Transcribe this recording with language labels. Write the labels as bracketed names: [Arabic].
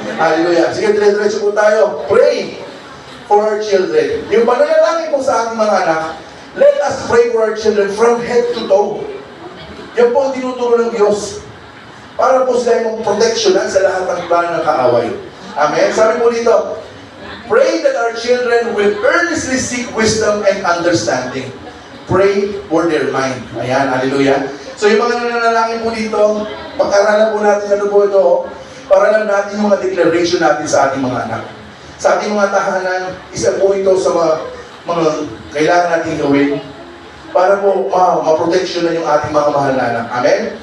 [Filipino] Hallelujah. Sige, dire-diretso po tayo. [English] Pray for our children. [Filipino] Yung pananalangin po sa ating mga anak, [English] let us pray for our children from head to toe. [Filipino] Yan po ang tinuturo ng Diyos. Para po sila yung proteksyonan sa lahat ng plano ng kaaway. Amen. Sabi po dito, [English] pray that our children will earnestly seek wisdom and understanding. Pray for their mind. Ayan, hallelujah. [Filipino] So yung mga nananalangin po dito, pag-aralan po natin ano po ito, para lang natin yung mga declaration natin sa ating mga anak. Sa ating mga tahanan, isa po ito sa mga kailangan natin gawin para po ma-protection na yung ating mga mahal na anak. Amen?